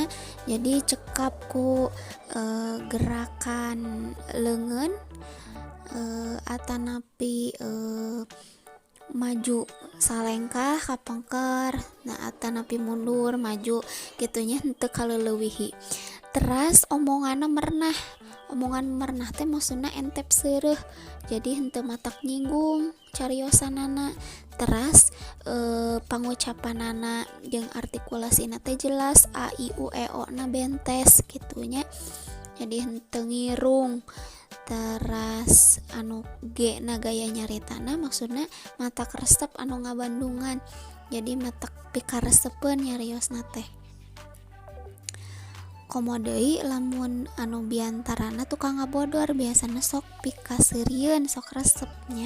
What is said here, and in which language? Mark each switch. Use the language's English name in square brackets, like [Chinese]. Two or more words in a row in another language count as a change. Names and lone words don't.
[Sundanese] Jadi cekap ku gerakan leungeun atanapi maju salengkah kapengker, nah atanapi mundur maju gitunya henteu kaleuweuhi. Teras omonganna mernah. Omongan mernah teh maksudna entep seureuh, jadi henteu matak nyinggung cariosanana. Teras pangucapanana jeung artikulasina teh jelas, a i u e o na bentes gitunya. Jadi henteu ngirung. Teras anu G na gaya nyaritana maksudna matak resep anu ngabandungan. Jadi matak pikaresepeun nyariosna teh. Komo deui lamun anu biantarana tukang ngabodor biasana sok pikaseurieun sok resepnya.